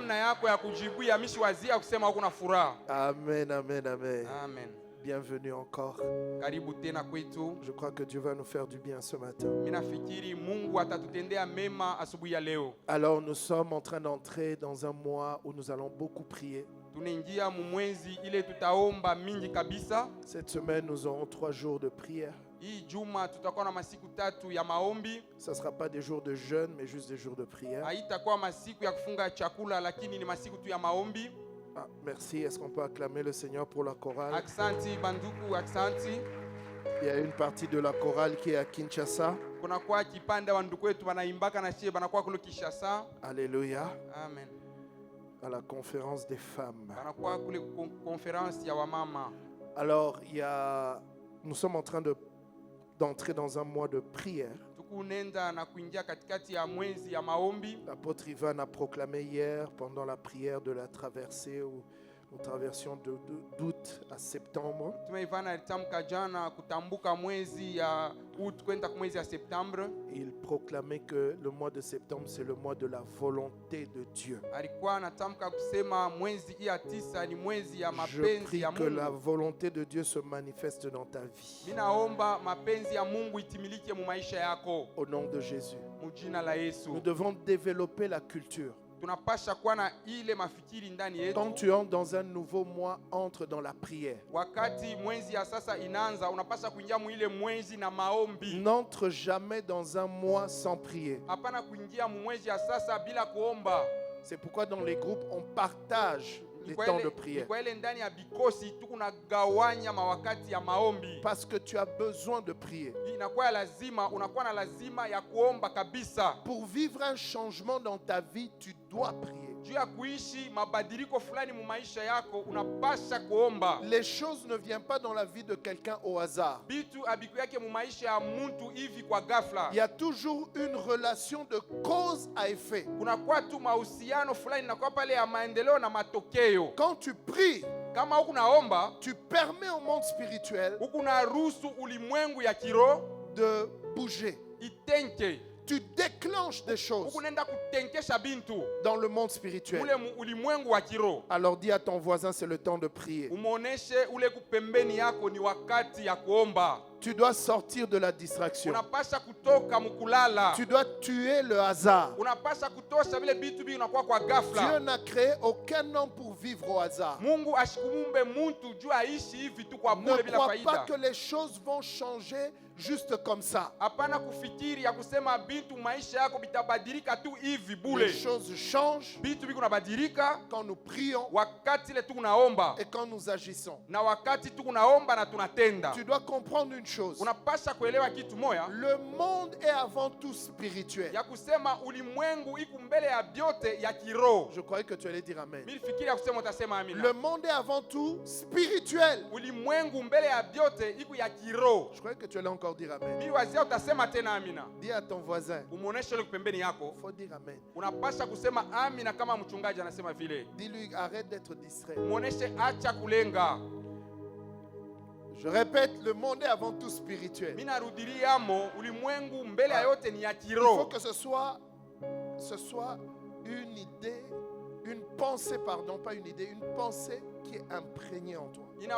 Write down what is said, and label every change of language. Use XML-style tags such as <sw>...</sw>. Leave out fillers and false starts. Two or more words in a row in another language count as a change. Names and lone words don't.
<fr>Amen, amen, amen. Bienvenue encore. Je crois que Dieu va nous faire du bien ce matin. Alors nous sommes en train d'entrer dans un mois où nous allons beaucoup prier.</fr> <sw>tunaingia mu mwezi ile tutaomba mingi kabisa.</sw> <fr>Cette semaine, nous aurons 3 jours de prière.</fr> <sw>Hii juma tutakuwa na masiku 3 ya maombi.</sw> <fr>Ça ne sera pas des jours de jeûne, mais juste des jours de prière.</fr> <sw>Haitakuwa masiku ya kufunga chakula, lakini ni masiku tu ya maombi.</sw> <fr>Ah, merci. Est-ce qu'on peut acclamer le Seigneur pour la chorale?</fr> <sw>Aksanti banduku, aksanti.</sw> <fr>Il y a une partie de la chorale qui est à Kinshasa.</fr> <sw>Kuna kwa kipande wa ndugu wetu wanaimbaka na shie banakuwa kule Kinshasa.</sw> <fr>Alléluia. Amen. À la conférence des femmes.</fr> <sw>Banakuwa kule conférence ya wamama.</sw> <fr>Alors, nous sommes en train d'entrer dans un mois de prière.</fr> <sw>Tukunenda na kuingia katikati ya mwezi ya maombi.</sw> <fr>L'apôtre Ivan a proclamé hier, pendant la prière de la traversée, où nous traversions d'août à septembre.</fr> <sw>Tume Ivan alitamka jana kutambuka mwezi ya août kwenda kwa mwezi ya septembre.</sw> <fr>Il proclamait que le mois de septembre, c'est le mois de la volonté de Dieu.</fr> <sw>Alikuwa anatamka kusema mwezi ya 9 ni mwezi ya</sw> <fr>Je</fr> <sw>mapenzi</sw> <fr>prie</fr> <sw>ya</sw> <fr>que la</fr> <sw>Mungu.</sw> <fr>volonté de Dieu se manifeste dans ta vie.</fr> <sw>Minaomba mapenzi ya Mungu itimilike mu maisha yako.</sw> <fr>Au nom de Jésus.</fr> <sw>Mu jina la Yesu.</sw> <fr>Nous devons développer la culture.</fr> <sw>Tunapasha kuwa na ile mafikiri ndani yetu.</sw> <fr>Quand tu entres dans un nouveau mois, entre dans la prière.</fr> <sw>Wakati mwezi ya sasa inaanza, unapasha kuingia mu ile mwezi na maombi.</sw> <fr>N'entre jamais dans un mois sans prier.</fr> <sw>Hapana kuingia mu mwezi ya sasa bila kuomba.</sw> <fr>C'est pourquoi dans les groupes, on partage les temps de prière.</fr> <sw>Kwa ile ndani ya bikosi tukunagawanya mawakati ya maombi.</sw> <fr>Parce que tu as besoin de prier.</fr> <sw>Inakuwa lazima, unakuwa na lazima ya kuomba kabisa.</sw> <fr>Pour vivre un changement dans ta vie, tu dois prier.</fr> <sw>Juu ya kuishi mabadiliko fulani mu maisha yako, unapasha kuomba.</sw> <fr>Les choses ne viennent pas dans la vie de quelqu'un au hasard.</fr> <sw>Bitu abiku yake mu maisha ya mtu hivi kwa ghafla.</sw> <fr>Il y a toujours une relation de cause à effet.</fr> <sw>Kunakuwa tu mahusiano fulani na kwa pale ya maendeleo na matokeo.</sw> <fr>Quand tu pries,</fr> <sw>kama huku naomba,</sw> <fr>tu permets au monde spirituel</fr> <sw>huku na ruhusu ulimwengu ya kiroho</sw> <fr>de bouger.</fr> <sw>Itenke.</sw> <fr>Tu déclenches des choses</fr> <sw>huku nenda kutenkesha bintu</sw> <fr>dans le monde spirituel.</fr> <sw>Ule ulimwengu wa kiroho.</sw> <fr>Alors dis à ton voisin, c'est le temps de prier.</fr> <sw>Umuoneshe ule kupembeni yako ni wakati ya kuomba.</sw> <fr>Tu dois sortir de la distraction.</fr> <sw>Unapasha kutoka mukulala.</sw> <fr>Tu dois tuer le hasard.</fr> <sw>Unapasha kutosha vile bitu bi unakuwa kwa ghafla.</sw> <fr>Dieu n'a créé aucun homme pour vivre au hasard.</fr> <sw>Mungu ashikumumbe muntu juu aishi hivi tu kwa bure bila faida.</sw> <fr>Ne crois pas que les choses vont changer juste comme ça.</fr> <sw>Hapana kufikiri ya kusema bintu maisha yako bitabadilika tu hivi bure.</sw> <fr>Les choses changent.</fr> <sw>Bitu biko nabadilika</sw> <fr>quand nous prions.</fr> <sw>Wakati le tunaomba.</sw> <fr>Et quand nous agissons.</fr> <sw>Na wakati tunaomba na tunatenda.</sw> <fr>Tu dois comprendre une chose.</fr> <sw>Unapasha kuelewa kitu moja.</sw> <fr>Le monde est avant tout spirituel.</fr> <sw>Ya kusema ulimwengu iko mbele ya byote ya kiroho.</sw> <fr>Je croyais que tu allais dire amen.</fr> <sw>Mimi fikiri ya kusema utasema amina.</sw> <fr>Le monde est avant tout spirituel.</fr> <sw>Ulimwengu mbele ya byote iko ya kiroho.</sw> <fr>Je croyais que tu allais encore dire amen.</fr> <sw>Mimi wazia utasema tena amina.</sw> <fr>Dis à ton voisin.</fr> <sw>Umuoneshe ile pembeni yako.</sw> <fr>Faut dire amen.</fr> <sw>Unapasha kusema amina kama mchungaji anasema vile.</sw> <fr>Dis-lui arrête d'être distrait.</fr> <sw>Umuoneshe acha kulenga.</sw> <fr>Je répète, le monde est avant tout spirituel. Il faut que ce soit une idée, une pensée, pardon, pas une idée, une pensée qui est imprégnée en toi.</fr>